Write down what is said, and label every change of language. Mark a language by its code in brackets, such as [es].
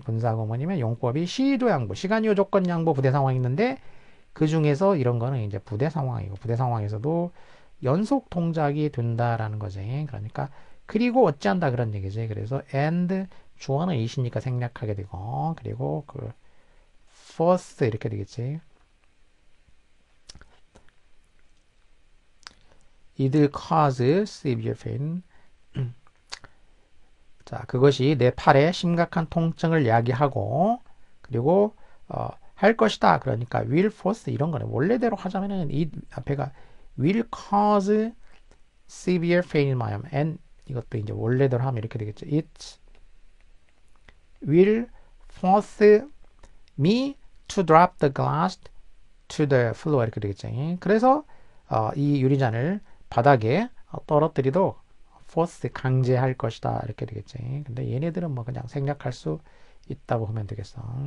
[ko] 분사 구문이면 용법이 시도 양보, 시간이요 조건 양보 부대 상황이 있는데 그 중에서 이런 거는 이제 부대 상황이고 부대 상황에서도 연속 동작이 된다라는 거지. 그러니까 그리고 어찌한다 그런 얘기지. 그래서 and 주어는 이시니까 생략하게 되고 그리고 그 first 이렇게 되겠지. [en] It will cause severe pain. [ko] 자, 그것이 내 팔에 심각한 통증을 야기하고 그리고 할 것이다. 그러니까 [en] will force [ko] 이런 거는 원래대로 하자면은 이 앞에가 [en] will cause severe pain in my arm and [ko] 이것도 이제 원래대로 하면 이렇게 되겠죠. [en] It will force me to drop the glass to the floor [ko] 이렇게 되겠죠. 그래서 이 유리잔을 바닥에 떨어뜨리도록 force 강제할 것이다 이렇게 되겠지. 근데 얘네들은 뭐 그냥 생략할 수 있다고 하면 되겠어.